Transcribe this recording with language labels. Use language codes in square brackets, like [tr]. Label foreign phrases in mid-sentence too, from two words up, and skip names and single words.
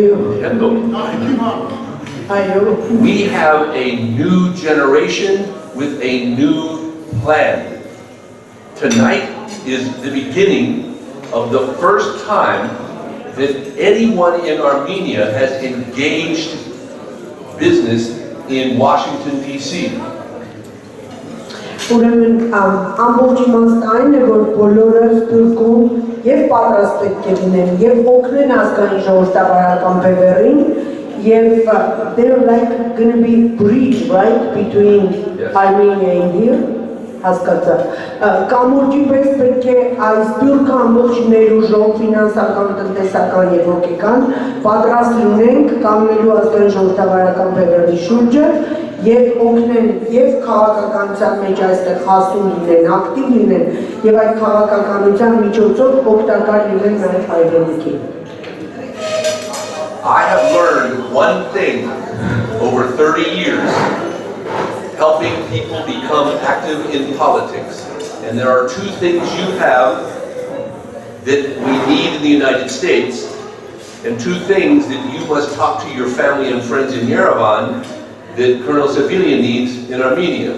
[en] We have a new generation with a new plan. Tonight is the beginning of the first time that anyone in Armenia has engaged business in Washington, D.C. [hy] Ուրեմն ամբողջ իմաստը այն է, որ բոլորը Սփյուռքում եւ պատրաստ պետք է լինեն եւ օգնեն ազգային ժողովրդավարական բևեռին եւ [en] they're like going to be bridge right between Armenia and here [hy] հասկացա կամուրջի պես պետք է այս Սփյուռքը ամբողջ ներուժով ֆինանսական, տնտեսական եւ հոգեկան պատրաստ լինենք կանգնելու ազգային ժողովրդավարական բևեռի շուրջը եւ օգնեն եւ քաղաքականության մեջ այստեղ հասուն լինեն, ակտիվ լինեն եւ այդ քաղաքականության միջոցով օգտակար լինեն նաեւ հայրենիքին [en] I have learned one thing over 30 years, helping people become active in politics. And there are two things you have that we need in the United States, and two things that you must talk to your family and friends in Yerevan that Colonel Sēfilea needs in Armenia.